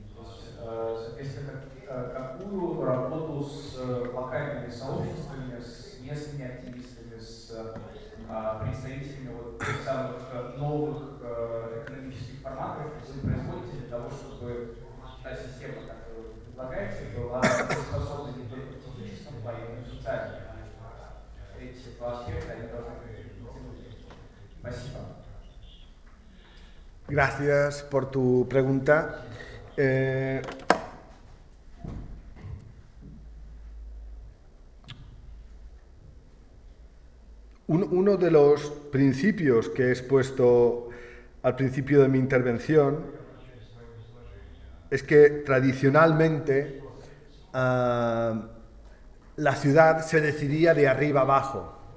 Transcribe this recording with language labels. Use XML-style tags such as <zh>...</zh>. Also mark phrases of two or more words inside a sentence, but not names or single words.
<ru>То есть, соответственно, какую работу с локальными сообществами, с местными активистами, с представителями тех самых новых экономических форматов вы производите для того, чтобы та система, которую вы предлагаете, была способна не только в техническом плане, но и в социальном плане. Эти 2 аспекта, они должны быть интегрированы. Спасибо.</ru> <es>Gracias por tu pregunta. Uno de los principios que he expuesto al principio de mi intervención es que tradicionalmente la ciudad se decidía de arriba abajo.</es>